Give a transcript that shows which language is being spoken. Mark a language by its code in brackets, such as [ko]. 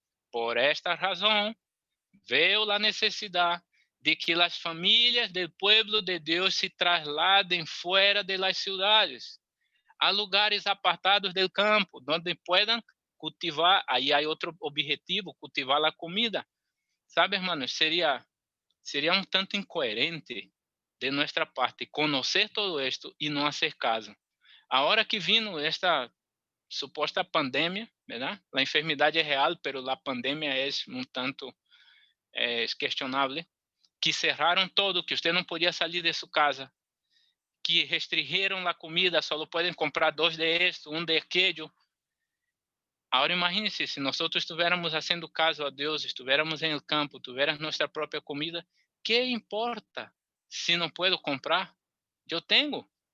[es] Por esta razón, veo la necesidad de que las familias del pueblo de Dios se trasladen fuera de las ciudades, a lugares apartados del campo, donde puedan cultivar, [pt] aí há outro objetivo, cultivar a comida. Sabe, hermanos, seria um tanto incoerente de nossa parte conhecer todo esto e não hacer caso. A hora que vino esta suposta pandemia, ¿verdad? A enfermidade é real, pero a pandemia é um tanto questionável, que cerraram todo, que você não podia sair de sua casa, que restringiram a comida, só podem comprar 2 de esto, um de aquello. Agora imagine-se, se nós estivéssemos fazendo caso a Deus, estivéssemos em el campo, tivéssemos nossa própria comida, que importa se não posso comprar? Eu tenho.